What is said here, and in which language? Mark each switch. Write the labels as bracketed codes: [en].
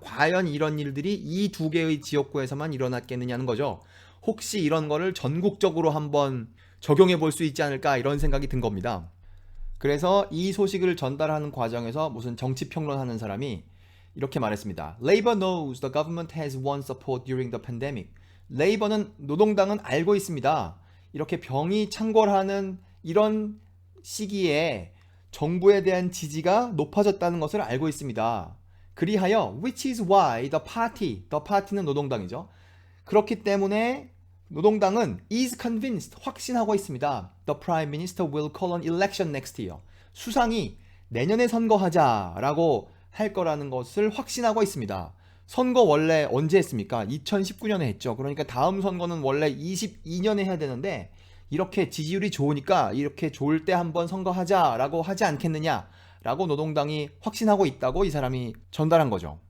[ko] 과연 이런 일들이 이 2개의 지역구에서만 일어났겠느냐는 거죠. 혹시 이런 거를 전국적으로 한번 적용해 볼 수 있지 않을까, 이런 생각이 든 겁니다. 그래서 이 소식을 전달하는 과정에서 무슨 정치평론하는 사람이 이렇게 말했습니다. [en] Labour knows the government has won support during the pandemic. [ko] 레이버는, 노동당은 알고 있습니다. 이렇게 병이 창궐하는 이런 시기에 정부에 대한 지지가 높아졌다는 것을 알고 있습니다. 그리하여 [en] which is why the party는 [ko] 노동당이죠. 그렇기 때문에 노동당은 [en] is convinced, [ko] 확신하고 있습니다. [en] The prime minister will call an election next year. [ko] 수상이 내년에 선거하자라고 할 거라는 것을 확신하고 있습니다. 선거 원래 언제 했습니까? 2019년에 했죠. 그러니까 다음 선거는 원래 22년에 해야 되는데 이렇게 지지율이 좋으니까 이렇게 좋을 때 한번 선거하자라고 하지 않겠느냐라고 노동당이 확신하고 있다고 이 사람이 전달한 거죠.